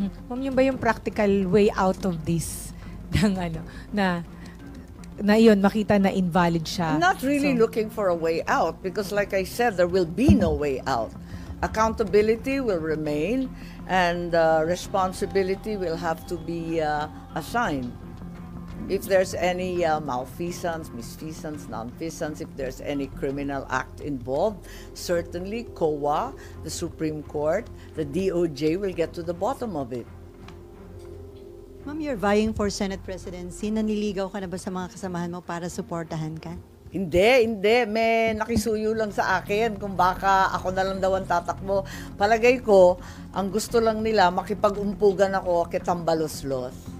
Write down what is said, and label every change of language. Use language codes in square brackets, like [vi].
[en] Ma'am, yun ba yung practical way out of this? [tl] ng ano, na yun, makita na invalid siya. [en] I'm not really looking for a way out because like I said, there will be no way out. Accountability will remain and responsibility will have to be assigned. If there's any malfeasance, misfeasance, nonfeasance, if there's any criminal act involved, certainly COA, the Supreme Court, the DOJ will get to the bottom of it. Ma'am, you're vying for Senate presidency. [tl] Naniligaw ka na ba sa mga kasamahan mo para suportahan ka? Hindi. May nakisuyo lang sa akin kung baka ako na lang daw ang tatakbo. Palagay ko, ang gusto lang nila, makipag-umpugan ako kay Tambaloslos.